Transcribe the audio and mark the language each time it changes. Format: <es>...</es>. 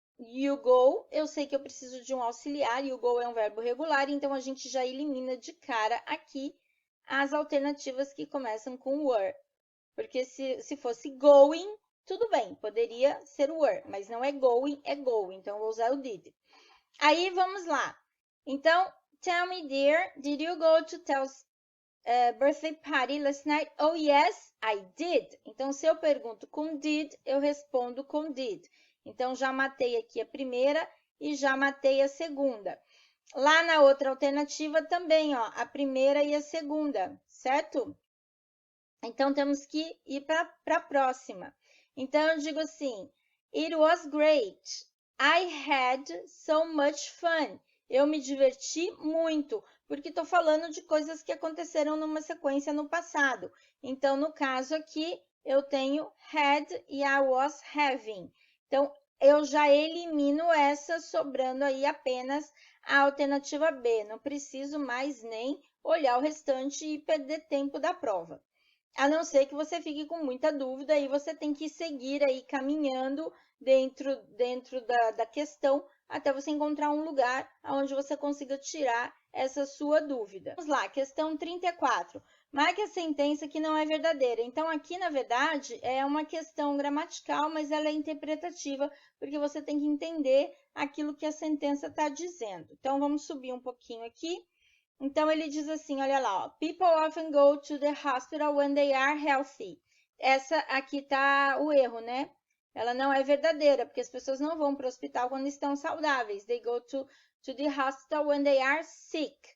<en>You go,</en> <pt>eu sei que eu preciso de um auxiliar, e o go é um verbo regular, então a gente já elimina de cara aqui as alternativas que começam com were. Porque se fosse going, tudo bem, poderia ser were, mas não é going, é go, então vou usar o did. Aí, vamos lá. Então,</pt> <en>tell me, dear, did you go to Tel's birthday party last night? Oh, yes, I did.</en> <pt>Então, se eu pergunto com did, eu respondo com did. Então, já matei aqui a primeira e já matei a segunda. Lá na outra alternativa também, ó, a primeira e a segunda, certo? Então, temos que ir para a próxima. Então, eu digo assim,</pt> <en>it was great. I had so much fun.</en> <pt>Eu me diverti muito, porque estou falando de coisas que aconteceram numa sequência no passado. Então, no caso aqui, eu tenho had e</pt> <en>I was having.</en> <pt>Então, eu já elimino essa, sobrando aí apenas a alternativa B. Não preciso mais nem olhar o restante e perder tempo da prova. A não ser que você fique com muita dúvida e você tem que seguir aí caminhando dentro da questão até você encontrar um lugar onde você consiga tirar essa sua dúvida. Vamos lá, questão 34. Marque a sentença que não é verdadeira. Então, aqui, na verdade, é uma questão gramatical, mas ela é interpretativa, porque você tem que entender aquilo que a sentença está dizendo. Então, vamos subir um pouquinho aqui. Então, ele diz assim, olha lá, ó,</pt> <en>people often go to the hospital when they are healthy.</en> <pt>Essa aqui está o erro, né? Ela não é verdadeira, porque as pessoas não vão para o hospital quando estão saudáveis.</pt> <en>They go to the hospital when they are sick.</en>